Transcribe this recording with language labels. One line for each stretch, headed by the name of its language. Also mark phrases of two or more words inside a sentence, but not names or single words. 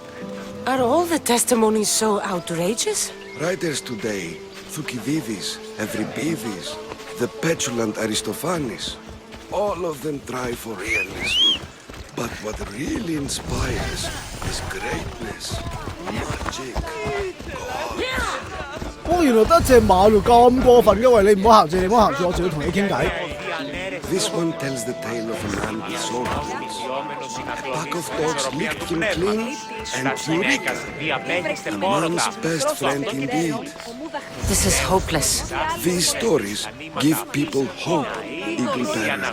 English: Are all the testimonies so outrageous? Writers today, Thucydides, Euripides, the petulant Aristophanes, all of them try for realism. But what really inspires is greatness, magic, gods.
Cantonese: 哦，原來得隻馬路咁過分嘅喂，你唔好行住，你唔好行住，我仲要同你傾偈。
English: This one tells the tale of a man with sword wounds. A pack of dogs licked him clean, and Eureka, a man's best friend indeed. This is hopeless. These stories give people hope, Eagle Bearer.